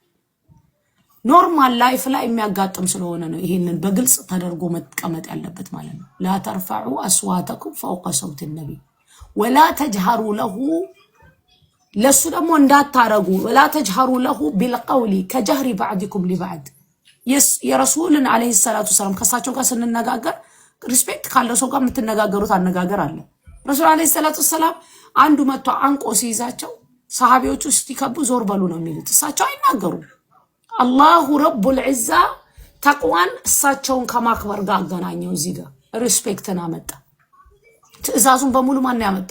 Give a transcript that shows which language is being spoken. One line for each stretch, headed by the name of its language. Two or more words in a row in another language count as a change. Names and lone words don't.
Amharic: ኖርማል ላይፍ ላይ የሚያጋጥም ስለሆነ ነው ይሄንን በግልጽ ተደርጎ መቀመጥ ያለበት ማለት ነው።
Arabic: لا ترفعوا أصواتكم فوق صوت النبي ولا تجهروا له
Amharic: ለሱ ደግሞ እንዳታረጉ
Arabic: ولا تجهروا له بالقول كجهر بعضكم لبعض
Amharic: የረሱልን
Arabic: عليه الصلاة والسلام
Amharic: ከሳቸው ጋር ስንነጋገር ሪስፔክት ካለው ሰው ጋር የምትነጋገሩት አነጋገር አለ። ረሱል
Arabic: عليه الصلاة والسلام
Amharic: አንዱ መጥቶ አንቆ ሲይዛቸው ሰሃቢዎቹ ሲከቡ ዞር በሉ ነው የሚሉት። እሳቸው አይናገሩም።
Arabic: الله رب العزة
Amharic: ተቅዋን እሳቸውን ከማክበር ጋር አገናኘው። እዚህ ጋር ሪስፔክትን አመጣ። ትዕዛዙን በሙሉ ማን ያመጣው?